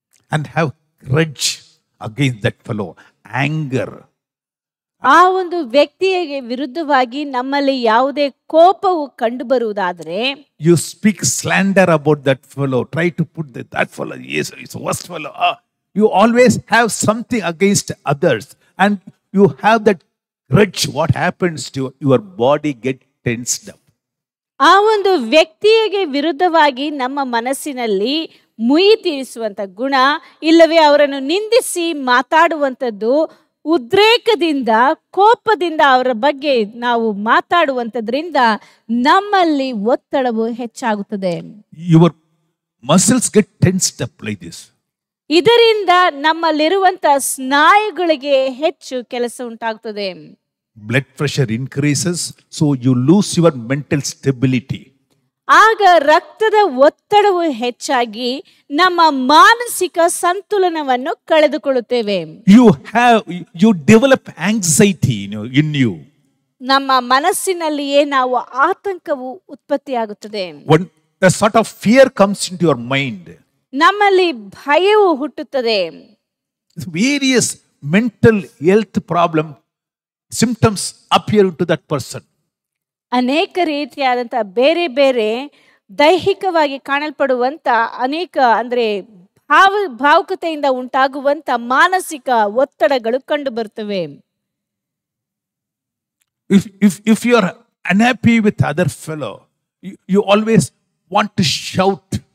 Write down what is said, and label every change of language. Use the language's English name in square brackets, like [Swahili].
[English] and have grudge against that fellow, anger, [Kannada] ಆ ಒಂದು ವ್ಯಕ್ತಿಯ ವಿರುದ್ಧವಾಗಿ ನಮ್ಮಲ್ಲಿ ಯಾವುದೇ ಕೋಪವು ಕಂಡು ಬರುವುದಾದರೆ, [English] you speak slander about that fellow, try to put that fellow, yes, it's a worst fellow, You always have something against others, and you have that grudge. What happens to your body get tensed up. [Kannada] ಆ ಒಂದು ವ್ಯಕ್ತಿಗೆ ವಿರುದ್ಧವಾಗಿ ನಮ್ಮ ಮನಸ್ಸಿನಲ್ಲಿ ಮುಯಿ ತೀರಿಸುವಂತ ಗುಣ, ಇಲ್ಲವೇ ಅವರನ್ನು ನಿಂದಿಸಿ ಮಾತಾಡುವಂಥದ್ದು, ಉದ್ರೇಕದಿಂದ ಕೋಪದಿಂದ ಅವರ ಬಗ್ಗೆ ನಾವು ಮಾತಾಡುವಂಥದ್ರಿಂದ ನಮ್ಮಲ್ಲಿ ಒತ್ತಡವು ಹೆಚ್ಚಾಗುತ್ತದೆ. [English] Your muscles get tensed up like this. [Kannada] ಇದರಿಂದ ನಮ್ಮಲ್ಲಿರುವಂತ ಸ್ನಾಯುಗಳಿಗೆ ಹೆಚ್ಚು ಕೆಲಸ ಉಂಟಾಗುತ್ತದೆ. [English] Blood pressure increases, so you lose your mental stability. [Kannada] ಆಗ ರಕ್ತದ ಒತ್ತಡವು ಹೆಚ್ಚಾಗಿ ನಮ್ಮ ಮಾನಸಿಕ ಸಂತುಲನವನ್ನು ಕಳೆದುಕೊಳ್ಳುತ್ತೇವೆ. [English] You develop anxiety in you. [Kannada] ನಮ್ಮ ಮನಸ್ಸಿನಲ್ಲಿಯೇ ನಾವು ಆತಂಕವು ಉತ್ಪತ್ತಿಯಾಗುತ್ತದೆ. [English] When a sort of fear comes into your mind, [Kannada] ನಮ್ಮಲ್ಲಿ ಭಯವು ಹುಟ್ಟುತ್ತದೆ. [English] various mental health problem symptoms appear to that person. [Kannada] ಅನೇಕ ರೀತಿಯಾದಂಥ ಬೇರೆ ಬೇರೆ ದೈಹಿಕವಾಗಿ ಕಾಣಲ್ಪಡುವಂಥ ಅನೇಕ ಅಂದರೆ ಭಾವುಕತೆಯಿಂದ ಉಂಟಾಗುವಂಥ ಮಾನಸಿಕ ಒತ್ತಡಗಳು ಕಂಡು ಬರ್ತವೆ. [English] If you are unhappy with other fellow, you always want to shout.